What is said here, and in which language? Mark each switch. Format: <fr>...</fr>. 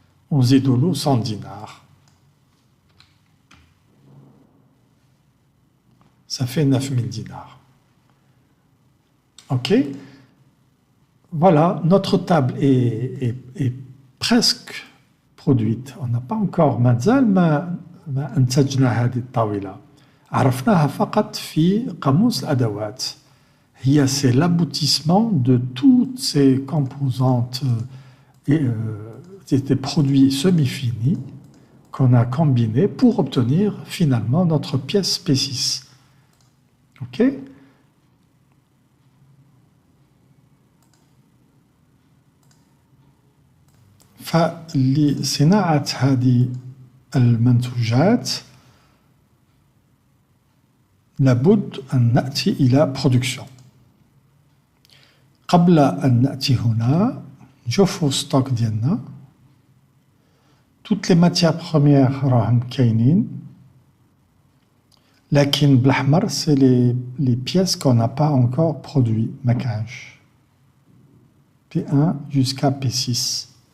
<fr>On zidolou 100 dinars. Ça fait 9000 dinars. OK. Voilà, notre table est presque produite. On n'a pas encore</fr> <ar>مازال ما انتجنا هذه الطاولة. عرفناها فقط في قاموس الأدوات.</ar> <fr>C'est l'aboutissement de toutes ces composantes et des produits semi-finis qu'on a combinés pour obtenir finalement notre pièce P6. OK?</fr> <ar>فلصناعة هذه المنتوجات لابد أن نأتي إلى production. قبل أن نأتي هنا نشوفوا ستوك ديالنا.</ar> <fr>toutes les matières premières</fr> <ar>راهم كاينين لكن بالأحمر</ar> <fr>c'est les pièces qu'on n'a pas encore produit</fr> <ar>ما كانش</ar> <fr>P1 jusqu'à P6.</fr>